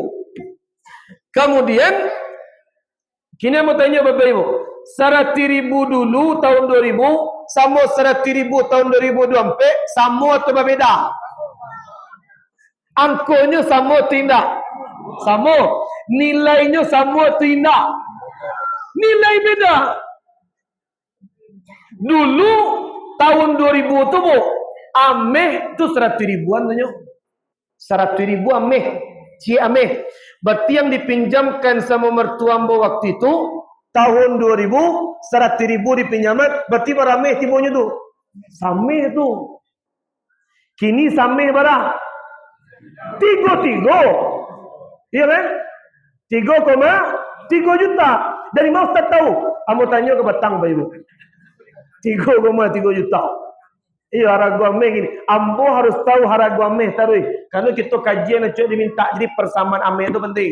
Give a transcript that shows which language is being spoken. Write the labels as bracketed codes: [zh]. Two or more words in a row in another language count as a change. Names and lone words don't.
[id] Kemudian kini mau tanya Bapak Ibu, 100,000 dulu tahun 2000 sama 100,000 tahun 2024 sama atau berbeda? [min] Angkonya sama atau tidak? [id] Sama. Nilainya sama atau tidak? [min] Nilai beda. Dulu tahun 2000 tu bu, ameh tu 100,000-an tu. 100,000 ameh. Cik Ameh. Berarti yang dipinjamkan sama mertua ambo waktu itu tahun 2000, 100,000 dipinjaman, berarti berameh tibonya tu. Sameh tu. Kini sameh berapa? [id] 3. Iya kan? 3,3 juta. Dari mana Ustaz tahu? [min] Ambo tanya ke Batang Pak Ibu. [id] 3,3 juta. Iya harga ameh gini. [min] Ambo harus tahu harga ameh taruh. [id] Kalau kita kajian cok diminta, jadi persamaan ameh itu penting.